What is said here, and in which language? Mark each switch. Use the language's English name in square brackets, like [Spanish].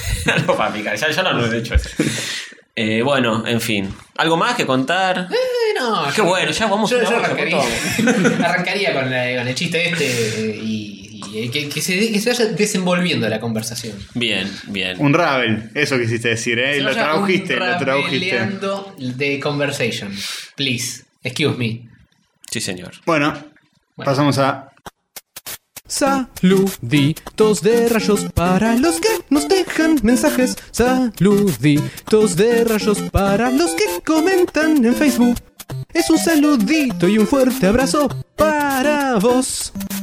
[Spanish] Algo para picar, ya no lo he hecho eso. Bueno, en fin. ¿Algo más que contar? No. Qué yo, bueno, ya vamos. Yo arrancaría con el chiste este y que se vaya desenvolviendo la conversación. Bien, bien. Un ravel, eso quisiste decir, ¿eh? Lo tradujiste. [English] Raveleando the conversation, please. Excuse me. [Spanish] Sí, señor. Bueno. Pasamos a... Saluditos de rayos para los que nos dejan mensajes. Saluditos de rayos para los que comentan en Facebook. es un saludito y un fuerte abrazo para vos.